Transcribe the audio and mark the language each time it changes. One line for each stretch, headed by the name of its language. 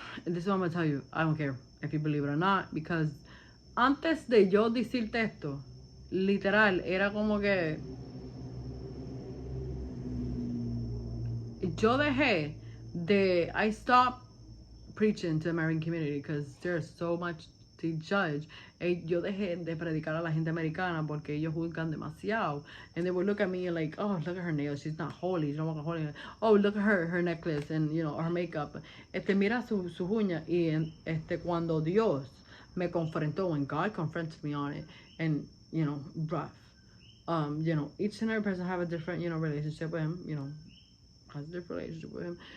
English: And this is what I'm going to tell you, I don't care if you believe it or not, because
Spanish: antes de yo decirte esto, literal, era como que yo dejé
English: I stopped preaching to the American community because there's so much to judge.
Spanish: Yo dejé de predicar a la gente americana porque ellos juzgan demasiado.
English: And they would look at me like, oh, look at her nails, she's not holy, she don't walk holy. Oh, look at her necklace and, you know, her makeup.
Spanish: Mira sus uñas. Y cuando Dios me confrontó,
English: when God confronted me on it, and, you know, rough. You know, each and every person have a different, you know, relationship with him, you know, has a different relationship with him.